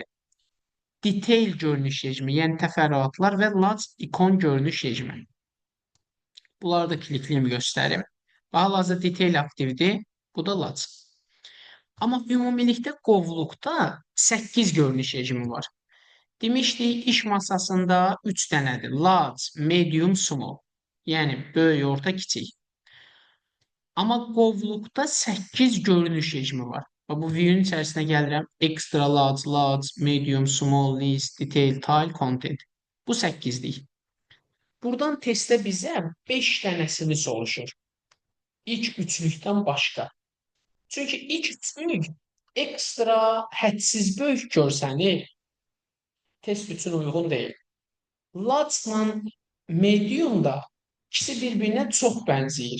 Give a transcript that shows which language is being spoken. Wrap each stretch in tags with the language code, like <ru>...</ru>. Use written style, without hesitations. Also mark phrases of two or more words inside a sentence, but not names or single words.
<az>Detail görünüş rejimi, yəni təfərrüatlar və large ikon görünüş rejimi. Bunları da klikliyim göstərim. Hal-hazırda detail aktivdir, bu da large. Amma ümumilikdə qovluqda 8 görünüş rejimi var. Demişdik, iş masasında 3 dənədir.</az> <en>Large, medium, small.</en> <az>Yəni, böyük, orta, kiçik. Amma qovluqda 8 görünüş rejimi var. Bu view-nun içərisinə gəlirəm.</az> <en>Extra large, large, medium, small, list, detail, tile, content.</en> <az>Bu 8-lik. Buradan testdə bizə 5 dənəsini soruşur. İlk üçlükdən başqa. Çünki ilk üçlük ekstra hədsiz böyük görsənir. Test üçün uyğun deyil. Large-la medium da ikisi bir-birinə çox bənzəyir.</az>